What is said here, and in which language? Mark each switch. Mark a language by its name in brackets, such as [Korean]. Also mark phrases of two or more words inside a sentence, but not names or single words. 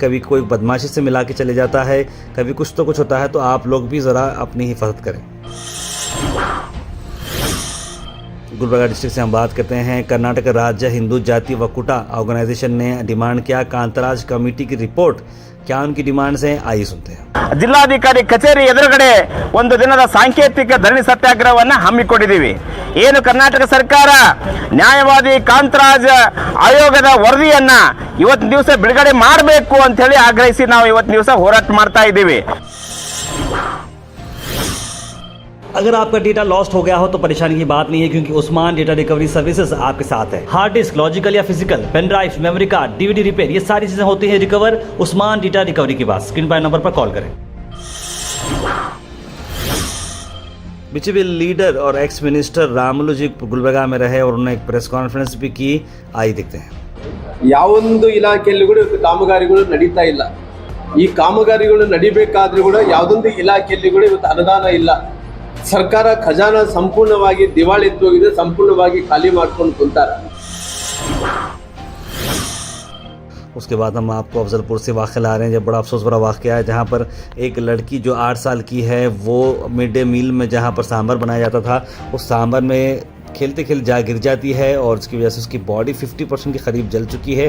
[Hindi] कभी कोई बदमाशी से मिला के चले जाता है, कभी कुछ तो कुछ होता है। तो आप लोग भी ज़रा अपनी हिफाजत करें। गुलबर्गा डिस्ट्रिक्ट से हम बात करते हैं। कर्नाटक राज्य हिंदू जाति वकुटा ऑर्गेनाइजेशन ने डिमांड किया कांतराज कमेटी की रिपोर्ट। क्या उनकी डिमांड्स हैं, आइए सुनते हैं। [Kannada] ಜಿಲ್ಲಾಧಿಕಾರಿ ಕಚೇರಿ ಎದುರುಗಡೆ ಒಂದು ದಿನದ ಸಾಂಕೇತಿಕ ಧರಣಿ ಸತ್ಯಾಗ್ರಹವನ್ನು ಹಮ್ಮಿಕೊಂಡಿದ್ದೀವಿ. ಏನು ಕರ್ನಾಟಕ ಸರ್ಕಾರ ನ್ಯಾಯವಾದಿ ಕಾಂತರಾಜ್ ಆಯೋಗದ ವರದಿಯನ್ನ ಇವತ್ತಿನ ದಿವಸ ಬಿಡುಗಡೆ ಮಾಡಬೇಕು ಅಂತ ಹೇಳಿ ಆಗ್ರಹಿಸಿ ನಾವು ಇವತ್ತಿನ ದಿವಸ ಹೋರಾಟ ಮಾಡ್ತಾ ಇದ್ದೀವಿ. [Hindi] अगर आपका [English] data lost [Hindi] हो गया हो तो परेशानी की बात नहीं है, क्योंकि उस्मान डेटा रिकवरी सर्विसेज आपके साथ है। [English] hard disk, [Hindi] लॉजिकल या फिजिकल, [English] pen drive, memory card, DVD repair, [Hindi] ये सारी चीजें होती हैं रिकवर उस्मान डेटा रिकवरी के पास। स्क्रीन पर नंबर पर कॉल करें। [English] BJP leader [Hindi] और [English] ex minister [Hindi] रामुलु जी गुलबर्गा में रहे और उन्होंने एक [English] press conference [Hindi] भी की। आइए देखते हैं। [Kannada] ಯಾವೊಂದು ಇಲಾಖೆಯಲ್ಲಿ ಕೂಡ ಕಾಮಗಾರಿಗಳು ನಡೀತಾ ಇಲ್ಲ. ಈ ಕಾಮಗಾರಿಗಳು ನಡಿಬೇಕಾದ್ರೂ ಕೂಡ ಯಾವುದೊಂದು ಇಲಾಖೆಯಲ್ಲಿ ಕೂಡ ಇವತ್ತು ಅನುದಾನ ಇಲ್ಲ. ಸರ್ಕಾರ ಖಜಾನಾ ಸಂಪೂರ್ಣವಾಗಿ ದಿವಾಳಿತ್ತು ಹೋಗಿದೆ, ಸಂಪೂರ್ಣವಾಗಿ ಖಾಲಿ ಮಾಡ್ಕೊಂಡು ಕುಂತಾರೆ. [Hindi] उसके बाद हम आपको अफजलपुर से वाक़या ला रहे हैं, जब बड़ा अफसोस भरा वाक़या है जहाँ पर एक लड़की जो 8 साल की है वो [English] mid day meal [Hindi] में जहाँ पर सांभर बनाया जाता था, उस सांभर में खेलते खेलते गिर जाती है और उसकी वजह से उसकी बॉडी 50% के करीब जल चुकी है।